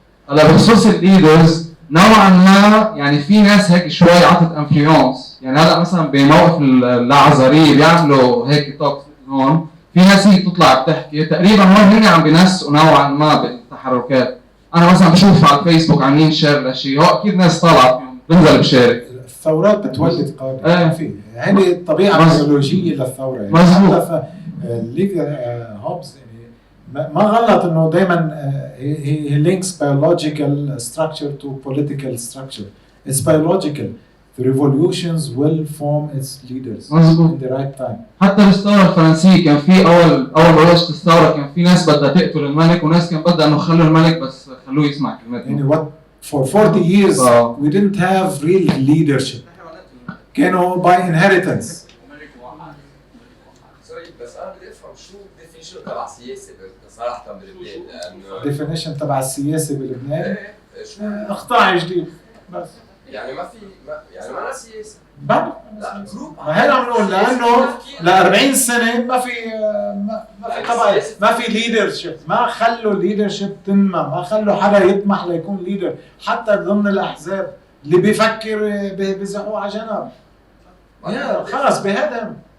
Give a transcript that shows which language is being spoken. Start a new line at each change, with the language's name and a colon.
Arabic: هلا بخصوص الليدرز نوعا ما يعني في ناس هيك شوي عطت انفلونس، يعني هلا مثلا بموقف العزري بيعملوا هيك توك هون، في ناس هي بتطلع بتحكي تقريبا هون هن عم بينسقوا نوعا ما بالتحركات. انا مثلا بشوف على الفيسبوك عاملين شير لشيء، هو اكيد ناس طالعه فيهم بنزل بشارك. الثورات بتولد قادة. في هذه الطبيعة الفسيولوجية للثورة. يعني مظبوط. الليدر هوبز يعني ما غلط انه دائما
English: he links biological structure to political structure. It's biological. The revolutions will form its leaders in the right time.
Arabic: حتى الثورة الفرنسية كان في أول ما بلشت الثورة كان في ناس بدها تقتل الملك وناس كان بدها إنه خلوا الملك بس خلوه يسمع كلمتهم. يعني
English: what for 40 years we didn't have real leadership.
Arabic: كانوا
English: by inheritance.
Arabic: سوري بس أنا بدي أفهم شو definition تبع السياسة صراحة بلبنان لأنه definition تبع السياسة بلبنان إقطاع جديد بس. يعني ما أنا سياسة. بعد ما هلا عم نقول لانه ل 40 سنه ما في طبعا ما في ليدرشيب، ما خلوا الليدرشيب تنمى، ما خلوا حدا يطمح ليكون ليدر، حتى ضمن الاحزاب اللي بيفكر بيزحوه على جنب. خلص بهدم.